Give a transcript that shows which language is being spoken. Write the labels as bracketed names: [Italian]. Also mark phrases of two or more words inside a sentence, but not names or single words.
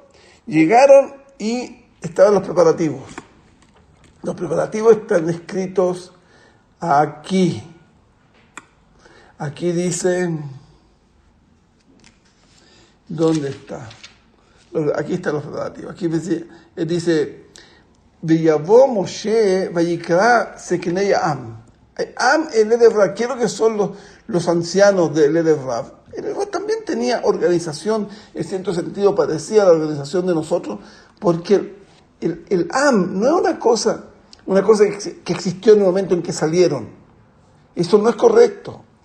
[Spanish] Llegaron y estaban los preparativos. Los preparativos están escritos aquí. Aquí dice, ¿dónde está? Aquí están los preparativos. Aquí dice, [Hebrew] ויבא משה ויקרא זקני עם. [Spanish] Am, el [Hebrew] ערב רב, [Spanish] quiero que son los ancianos del [Hebrew] ערב רב. [Spanish] El [Hebrew] ערב רב [Spanish] también tenía organización, en cierto sentido parecía la organización de nosotros, porque el Am no es una cosa que existió en el momento en que salieron. Eso no es correcto.